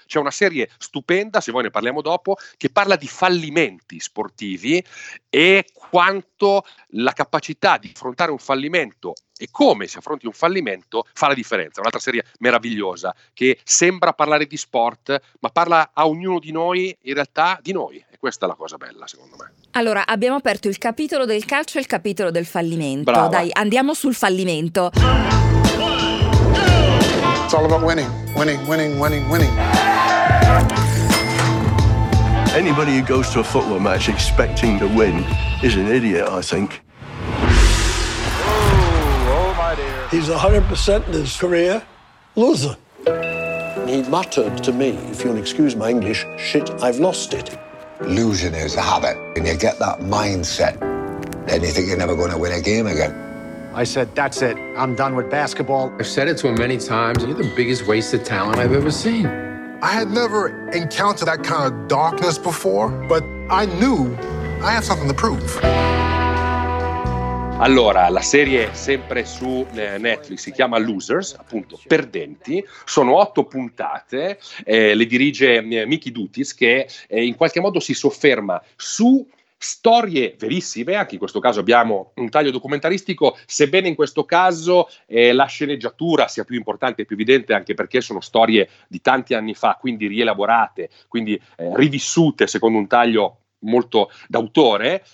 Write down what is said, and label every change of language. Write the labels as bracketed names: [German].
[Italian] C'è una serie stupenda, se vuoi ne parliamo dopo, che parla di fallimenti sportivi e quanto la capacità di affrontare un fallimento e come si affronti un fallimento fa la differenza. Un'altra serie meravigliosa che sembra parlare di sport, ma parla a ognuno di noi, in realtà, di noi. E questa è la cosa bella, secondo me. Allora, abbiamo aperto il capitolo del calcio e il capitolo del fallimento. Brava. Dai, andiamo sul fallimento. [English] It's all about winning, winning, winning, winning, winning. Anybody who goes to a football match expecting to win is an idiot, I think. Oh, oh my dear. He's 100% in his career loser. He muttered to me, if you'll excuse my English, shit, I've lost it. Losing is a habit. When you get that mindset, then you think you're never going to win a game again. I said, that's it. I'm done with basketball. I've said it to him many times. You're the biggest waste of talent I've ever seen. I had never encountered that kind of darkness before, but I knew I had something to prove. [Italian] Allora, la serie è sempre su Netflix, si chiama Losers, appunto, perdenti, sono 8 puntate, le dirige Mickey Dutis, che in qualche modo si sofferma su storie verissime, anche in questo caso abbiamo un taglio documentaristico, sebbene in questo caso la sceneggiatura sia più importante e più evidente, anche perché sono storie di tanti anni fa, quindi rielaborate, quindi rivissute secondo un taglio molto d'autore.